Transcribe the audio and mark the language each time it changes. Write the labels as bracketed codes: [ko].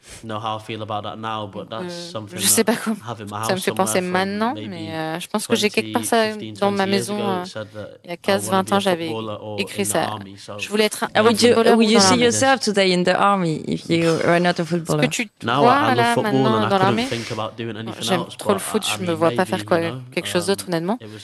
[fr] Je sais pas comment ça me fait penser maintenant, mais je pense que j'ai quelque part ça dans ma maison. Il y a 15-20 ans, j'avais écrit ça. Je voulais être un footballeur. [en] Would you see yourself today in the army if you were not a footballer? [fr] Est-ce que tu te vois là maintenant dans l'armée? J'aime trop le foot, je me vois pas faire quelque chose d'autre honnêtement.